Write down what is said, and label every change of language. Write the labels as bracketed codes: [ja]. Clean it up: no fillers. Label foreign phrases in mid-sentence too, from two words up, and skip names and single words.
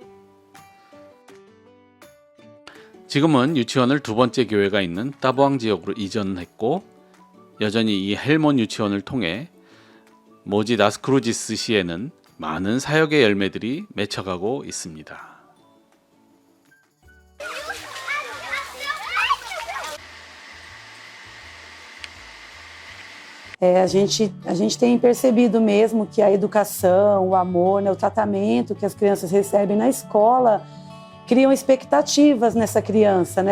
[ko] 지금은 유치원을 두 번째 교회가 있는 따보앙 지역으로 이전했고 여전히 이 헬몬 유치원을 통해 모지 나스크루지스 시에는 많은 사역의 열매들이 맺혀가고 있습니다. [pt] A gente tem percebido mesmo que a educação, o amor, né, o tratamento que as crianças recebem na escola criam expectativas nessa criança, né?